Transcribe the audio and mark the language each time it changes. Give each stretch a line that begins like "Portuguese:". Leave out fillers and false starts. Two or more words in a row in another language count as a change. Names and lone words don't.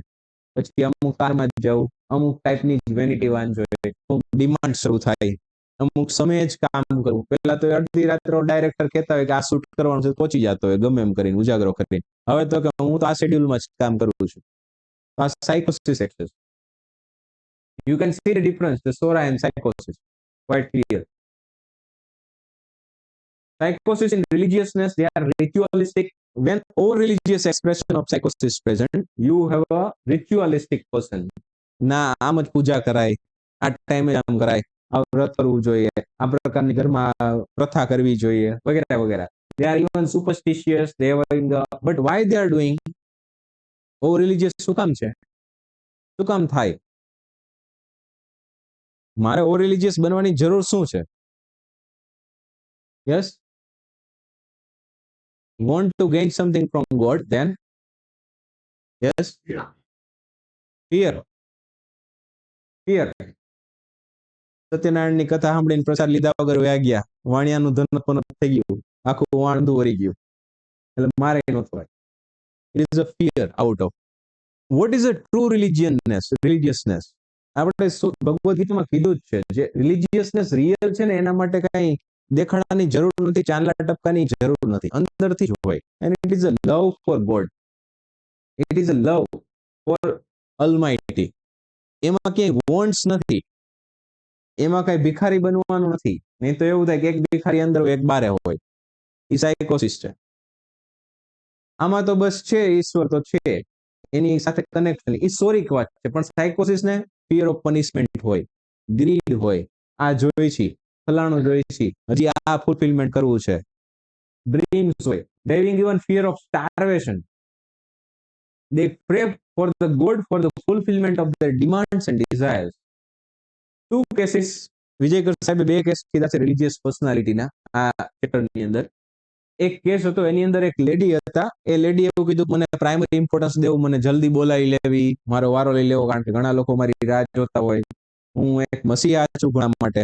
Gujarati: પછી અમુક કારમાં જવું, અમુક ટાઈપની વેનિટી વાન જોઈએ, અમુક ડિમાન્ડ શરૂ થાય, અમુક સમયે જ કામ કરવું. પહેલા તો અડધી રાત્રે ડાયરેક્ટર કહેતા હોય કે આ શૂટ કરવાનું છે, પહોંચી જતો હોય ગમે એમ કરીને, ઉજાગરો કરીને. હવે તો કે હું તો આ શેડ્યુલમાં જ કામ કરું છું. આ
English: psychosis excess. You can see the difference, the sora and psychosis, quite clear. Psychosis in religiousness, they are ritualistic. When all religious expression of psychosis is present, you have a ritualistic person.
Gujarati: ના આમ જ પૂજા કરાય, આ ટાઈમે આમ કરાય, આ વ્રત કરવું જોઈએ, આ પ્રકારની ઘરમાં પ્રથા કરવી જોઈએ, વગેરે વગેરે.
English: They are even superstitious. They are but why they are doing?
Gujarati: ઓ રિલિજિયસ શું કામ છે? શું કામ થાય? મારે ઓ રિલિજિયસ બનવાની જરૂર શું છે?
English: Yes, want to gain something from God, then yes, fear.
Gujarati: સત્યનારાયણની કથા સાંભળીને પ્રસાદ લીધા વગર વયા ગયા, વાણિયાનું ધન થઈ ગયું, આખું વાણદું વળી ગયું, એટલે મારે ન થવાય.
English: It is a fear out of. What is a true religiousness?
Gujarati: આપણે ભગવદ ગીતામાં કીધું જ છે, જે
English: religiousness real
Gujarati: છે ને એના માટે કઈ દેખાડાની જરૂર નથી, ચાંદલા ટપકાની જરૂર નથી, અંદરથી જ હોય.
English: And it is a love for God. It is a love for Almighty.
Gujarati: એમાં ક્યાંય વોન્ટ્સ નથી, એમાં કઈ ભિખારી બનવાનું નથી. નહીં તો એવું થાય કે એક ભિખારી અંદર હોય, એક બારે હોય. એ સાયકોસિસ છે. આમાં તો બસ છે, ઈશ્વર તો છે, એની સાથે કનેક્શન ઈશ્વરિક વાત છે. પણ સાયકોસિસ ને
English: fear of punishment
Gujarati: હોય, ગ્રીડ હોય, આ જોઈ છે, ફલાણું જોઈ છે, હજી આ ફુલફિલમેન્ટ કરવું છે, ડ્રીમ્સ હોય.
English: They having even fear of starvation. They pray for the God for the fulfillment of their demands and desires.
Gujarati: 2 cases વિજયકર સાહેબે 2 કેસ કીધા છે
English: religious personalityના
Gujarati: આ ચેપ્ટરની અંદર. એક કેસ હતો, એની અંદર એક લેડી હતા. એ લેડી એવું કીધું મને
English: primary importance
Gujarati: દેવું, મને જલ્દી બોલાવી લેવી, મારો વારો લઈ લેવો, કારણ કે ઘણા લોકો મારી રાહ જોતા હોય, હું એક મસીહા છું ઘણા માટે.